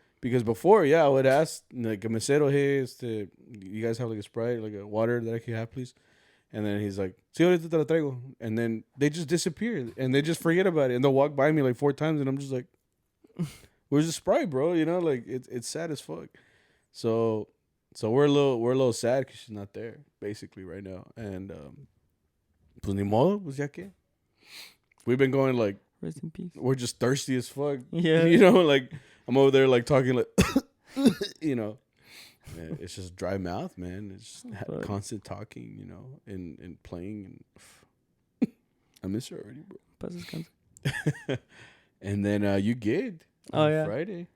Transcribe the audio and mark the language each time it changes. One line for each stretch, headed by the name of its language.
English: Because before, yeah, I would ask, like, a mesero, hey, you guys have, like, a Sprite, like, a water that I could have, please? And then he's like,
Spanish: sí, ahorita te la traigo.
English: And then they just disappear, and they just forget about it. And they'll walk by me, like, 4 times, and I'm just like, where's the Sprite, bro? You know, like, it's sad as fuck. So we're a little sad because she's not there, basically, right now.
Spanish: And, pues ni modo, pues ya que.
English: We've been going, like, rest in peace. We're just thirsty as fuck. Yeah. You know, like, I'm over there, like, talking, like, you know. Man, it's just dry mouth, man. It's just constant talking, you know, and playing. And I miss her already, bro. And then you gigged on Friday.